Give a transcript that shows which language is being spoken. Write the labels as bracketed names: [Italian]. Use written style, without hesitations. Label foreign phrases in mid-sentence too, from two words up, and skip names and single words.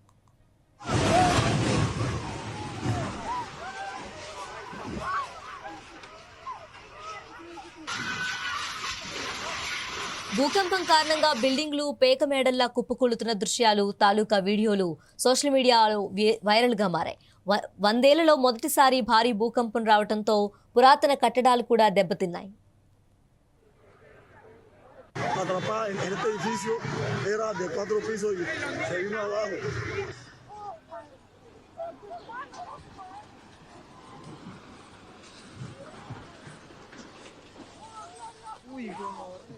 [Telugu] భూకంపం కారణంగా బిల్డింగ్లు పేక మేడల్లా కుప్పకూలుతున్న దృశ్యాలు, తాలూకా వీడియోలు [English] social media [Telugu] వైరల్గా మారాయి. 100 ఏళ్లలో మొదటిసారి భారీ భూకంపం రావడంతో పురాతన కట్టడాలు కూడా దెబ్బతిన్నాయి. [Spanish] Atrapar en este edificio era de 4 pisos y se vino abajo. Uy,